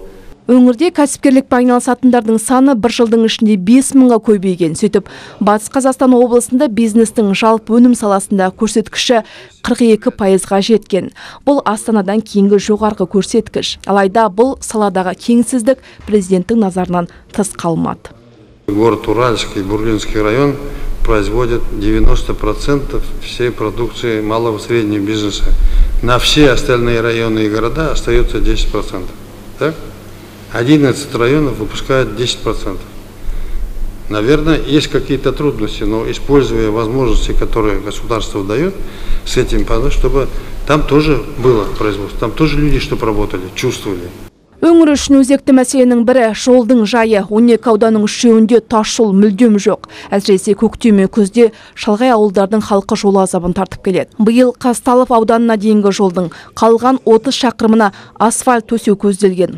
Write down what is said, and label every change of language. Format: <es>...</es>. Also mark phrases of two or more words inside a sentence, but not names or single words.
<kk>Өңірде кәсіпкерлікпен айналысатындардың саны бір жылдың ішінде 5000-ға көбейген. Сөйтіп, Батыс Қазақстан облысында бизнестің жалпы өнім саласында көрсеткіші 42%-ға жеткен. Бұл Астанадан кейінгі жоғарғы көрсеткіш. Алайда бұл саладағы теңсіздік президенттің назарынан тыс қалмады.</kk> <ru>Город Уральский, Бурлинский район производит 90% всей продукции малого и среднего бизнеса. На все остальные районы и города остается 10%. Так? 11 районов выпускают 10%. Наверное, есть какие-то трудности, но используя возможности, которые государство дает, с этим, чтобы там тоже было производство, там тоже люди, чтобы работали, чувствовали.</ru> <kk>Өңір үшін өзекті мәселенің бірі жолдың жайы. 12 ауданның үшеуінде тас жол мүлдем жоқ. Әсіресе көктем мен күзде шалғай ауылдардың халқы жол азабын тартып келеді. Биыл Қазталов ауданына дейінгі жолдың қалған 30 шақырымына асфальт төсеу көзделген.</kk>